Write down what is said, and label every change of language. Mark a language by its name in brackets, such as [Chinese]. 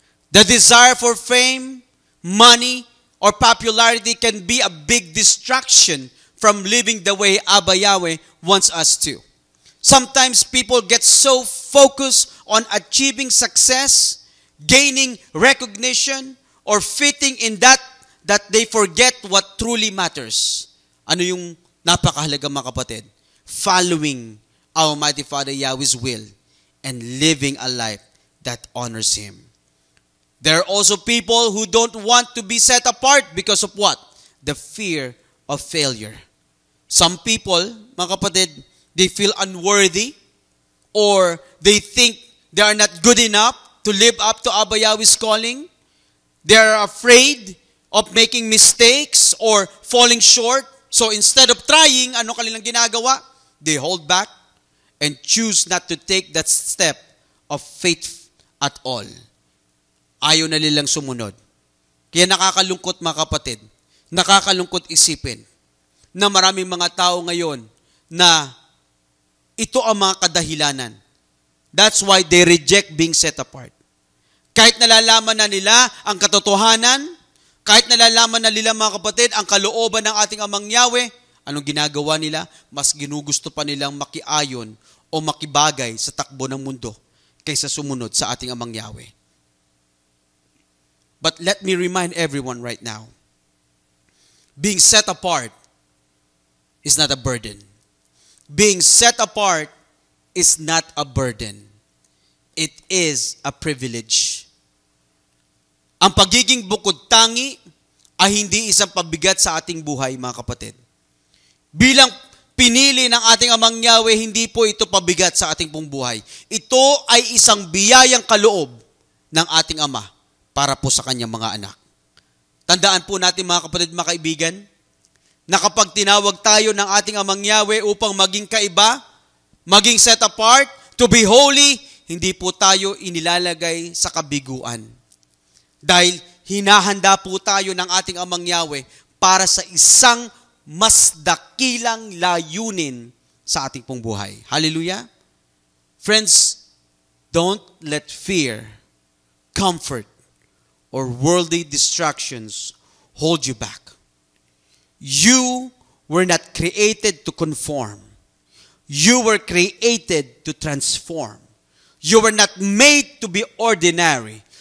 [English] The desire for fame, money, or popularity can be a big distraction from living the way Abba Yahweh wants us to. Sometimes people get so focused on achieving success, gaining recognition, or fitting in that they forget what truly matters. [Filipino] Ano yung napakahalaga mga kapatid? [English] Following Almighty Father Yahweh's will and living a life that honors Him. There are also people who don't want to be set apart because of what? The fear of failure. Some people, [Filipino] mga kapatid, [English] they feel unworthy or they think they are not good enough to live up to Abba Yahweh's calling. They are afraid of making mistakes or falling short. So instead of trying, [Filipino] ano kanilang ginagawa? [English] They hold back and choose not to take that step of faith at all. [Filipino] Ayaw na nilang sumunod. Kaya nakakalungkot mga kapatid, nakakalungkot isipin na maraming mga tao ngayon na ito ang mga kadahilanan. [English] That's why they reject being set apart. [Filipino] Kahit nalalaman na nila ang katotohanan, kahit nalalaman na nila mga kapatid ang kalooban ng ating Amang Yahweh, anong ginagawa nila? Mas ginugusto pa nilang makiayon o makibagay sa takbo ng mundo kaysa sumunod sa ating Amang Yahweh. [English] But let me remind everyone right now, being set apart is not a burden. Being set apart is not a burden. It is a privilege. [Filipino] Ang pagiging bukod tangi ay hindi isang pabigat sa ating buhay, mga kapatid. Bilang pinili ng ating Amang Yahweh, hindi po ito pabigat sa ating pong buhay. Ito ay isang biyayang kaloob ng ating Ama para po sa kanyang mga anak. Tandaan po natin mga kapatid, mga kaibigan, na kapag tinawag tayo ng ating Amang Yahweh upang maging kaiba, maging set apart, [English] to be holy, [Filipino] hindi po tayo inilalagay sa kabiguan. Dahil hinahanda po tayo ng ating Amang Yahweh para sa isang mas dakilang layunin sa ating pong buhay. Hallelujah! [English] Friends, don't let fear, comfort, or worldly distractions hold you back. You were not created to conform. You were created to transform. You were not made to be ordinary.